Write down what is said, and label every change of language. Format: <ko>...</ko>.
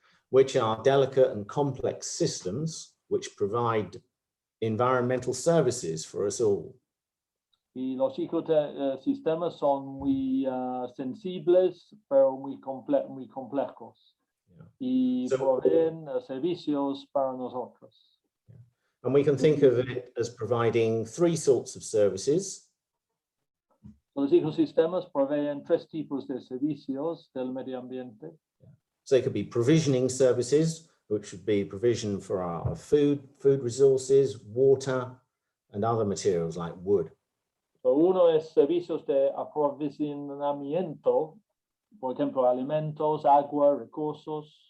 <en>Which are delicate and complex systems which provide environmental services for us all.</en> <es>Y los ecosistemas son muy sensibles, pero muy complejos. Y proveen servicios para nosotros.</es> <en>And we can think of it as providing three sorts of services.</en> <es>Los ecosistemas proveen tres tipos de servicios del medio ambiente.</es> <en>So they could be provisioning services, which would be provision for our food resources, water, and other materials like wood.</en> <es>So uno es servicios de aprovisionamiento, por ejemplo, alimentos, agua, recursos.</es>